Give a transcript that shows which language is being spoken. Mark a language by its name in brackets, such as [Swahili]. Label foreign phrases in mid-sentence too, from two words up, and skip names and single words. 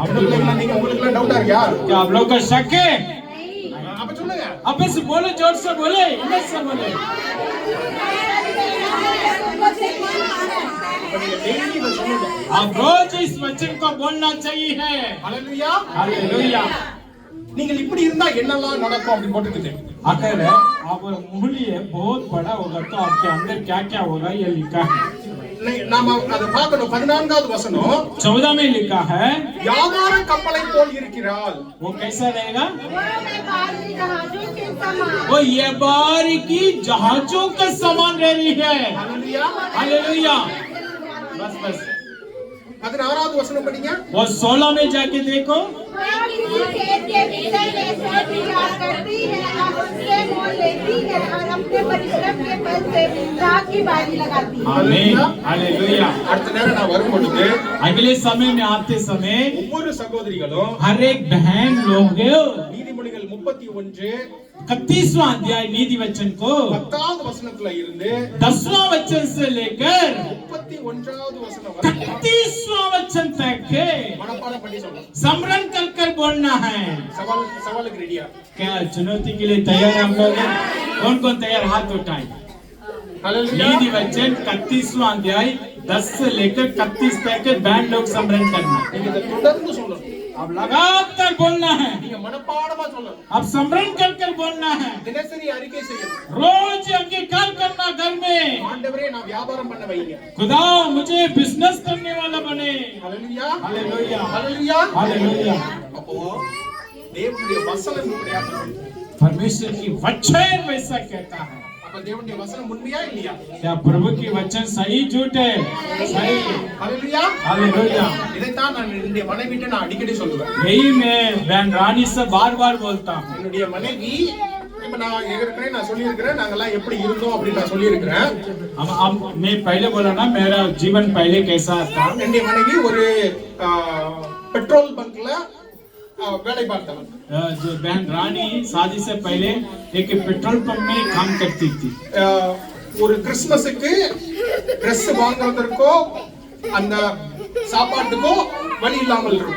[Hindi] आप लोग, [Tamil] நீங்க உங்களுக்கு டவுட்டா இருக்கா? [Hindi] क्या आप लोग का शक है? [Tamil] அப்ப சொல்லுங்க. [Hindi] अब से बोले, जोर से बोले, हिम्मत से बोले। [Tamil] அப்ப நீங்க டெய்லி இத சொல்லணும். [Hindi] आप रोज इस वचन को बोलना चाहिए है। [Tamil] ஹalleluya. [Hindi] हालेलुया। [Tamil] நீங்கள் இப்படி இருந்தா என்னெல்லாம் நடக்கும் அப்படி போட்டுக்குது. [Hindi] अगर आप मूल्य बहुत बड़ा होगा तो आपके अंदर क्या क्या होगा ये लिखा है। [Tamil] நாம அத பார்க்கணும். 14வது வசனம் [Hindi] 14 में लिखा है, [Tamil] வியாபார கப்பலை போல் இருக்கிறாள். [Hindi] वो कैसा रहेगा? वो वो व्यापार की जहाजों का समान रह रही है। [Tamil] ஹalleluya. [Hindi] हालेलुया। बस बस [Tamil] 16வது வசனம் படிங்க. [Hindi] वो 16 में जाके देखो, करती है और उससे मोल लेती है और अपने परिश्रम के बल से राह की बारी लगाती है। आमीन, हालेलुया। [Tamil] அடுத்த நேரம் நான் வரும் பொழுது [Hindi] अगले समय में आते समय [Tamil] ஒவ்வொரு சகோதரிகளும் [Hindi] हर एक बहन लोग [Tamil] நீதிமொழிகள் 31 [Hindi] 31वां अध्याय नीति वचन को [Tamil] 10வது வசனத்துல இருந்து [Hindi] 10वां वचन से लेकर [Tamil] 31வது வசனம் வரை [Hindi] 31वां वचन तक [Tamil] மனப்பாடம் பண்ணி சொல்லணும். [Hindi] स्मरण कर कर बोलना है। [Tamil] சவாலுக்கு ரெடியா? [Hindi] क्या चुनौती के लिए तैयार है हम लोग? कौन कौन तैयार, हाथ उठाए। [Tamil] ஹalleluya. [Hindi] नीति वचन 31वां अध्याय 10 से लेकर 31 तक बहन लोग स्मरण करना। [Tamil] நீங்க இத தொடர்ந்து சொல்லணும். [Hindi] अब लगातार बोलना है, [Tamil] நீங்க மனப்பாடமா சொல்லணும். [Hindi] अब स्मरण कर कर बोलना है। [Tamil] தினசரி அறிக்கை செய்யணும். [Hindi] रोज अंगीकार करना घर में, [Tamil] ஆண்டவரே நான் வியாபாரம் பண்ண வைங்க. [Hindi] खुदा मुझे बिजनेस करने वाला बने। [Tamil] ஹalleluya. [Hindi] हालेलुया, [Tamil] ஹalleluya. [Hindi] हालेलुया। [Tamil] அப்போ தேவனுடைய வசனம் இப்படியா சொல்லுது. [Hindi] परमेश्वर की वचन वैसा कहता है। [Tamil] அப்ப தேவனுடைய வசனம் உண்மையா இல்லையா? [Hindi] क्या प्रभु की वचन सही झूठ है? सही है। [Tamil] ஹalleluya. [Hindi] हालेलुया। [Tamil] இதைத்தான் நான் என்னுடைய மனைவிட்ட நான் அடிக்கடி சொல்லுவேன். [Hindi] यही मैं बहन रानी से बार बार बोलता हूँ। [Tamil] என்னுடைய மனைவி இப்ப நான் ஏற்கனவே நான் சொல்லியிருக்கிறேன் நாங்கெல்லாம் எப்படி இருந்தோம் அப்படின்னு நான் சொல்லியிருக்கிறேன். [Hindi] अब मैं पहले बोला ना मेरा जीवन पहले कैसा था। [Tamil] என்னுடைய மனைவி ஒரு பெட்ரோல் பங்க்ல வேலை பார்த்தவன். [Hindi] जो बहन रानी शादी से पहले एक पेट्रोल पंप में काम करती थी। [Tamil] ஒரு கிறிஸ்மஸுக்கு Dress வாங்குறதற்கோ அந்த சாப்பாட்டுக்கோ வழி இல்லாமல் இருக்கும்.